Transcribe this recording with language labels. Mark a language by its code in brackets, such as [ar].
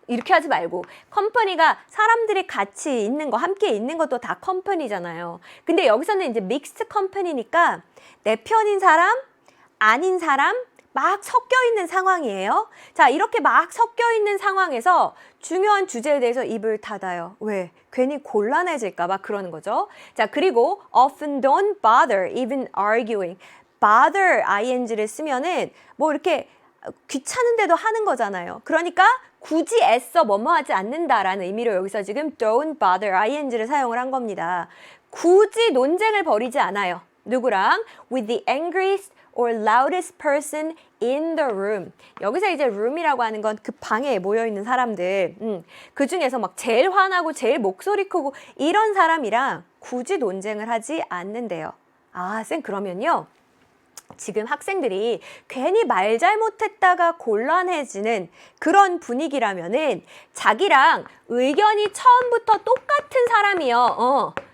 [ko] 이렇게 하지 말고 컴퍼니가 사람들이 같이 있는 거, 함께 있는 것도 다 컴퍼니잖아요. 근데 여기서는 이제 믹스드 컴퍼니니까 내 편인 사람, 아닌 사람 막 섞여 있는 상황이에요. 자, 이렇게 막 섞여 있는 상황에서 중요한 주제에 대해서 입을 닫아요. 왜? 괜히 곤란해질까 봐 그러는 거죠. [en] 자, 그리고 often don't bother even arguing. [ko] bother ing를 쓰면은 뭐 이렇게 귀찮은데도 하는 거잖아요. 그러니까 굳이 애써 뭐뭐 하지 않는다라는 의미로 여기서 지금 don't bother ing를 사용을 한 겁니다. 굳이 논쟁을 벌이지 않아요. 누구랑? [en] With the angriest or loudest person in the room. [ko] 여기서 이제 room이라고 하는 건 그 방에 모여있는 사람들. 그 중에서 막 제일 화나고 제일 목소리 크고 이런 사람이랑 굳이 논쟁을 하지 않는데요. 쌤 그러면요. 지금 학생들이 괜히 말 잘못했다가 곤란해지는 그런 분위기라면은 자기랑 의견이 처음부터 똑같은 사람이요.